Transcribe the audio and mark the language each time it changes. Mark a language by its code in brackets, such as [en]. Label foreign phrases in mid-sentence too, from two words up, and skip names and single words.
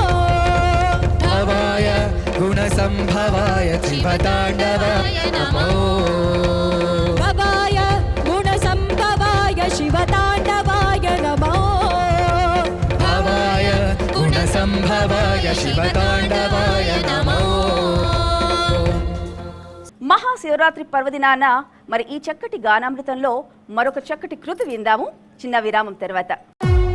[sa] भवाय गुणसम्भवाय शिवताण्डवाय नमो भवाय गुणसम्भवाय शिवताण्डवाय नमः भवाय गुणसम्भवाय शिवताण्डवाय नमो [te] మహాశివరాత్రి పర్వదినాన మరి ఈ చక్కటి గానామృతంలో మరొక చక్కటి కృతి విందాము చిన్న విరామం తర్వాత.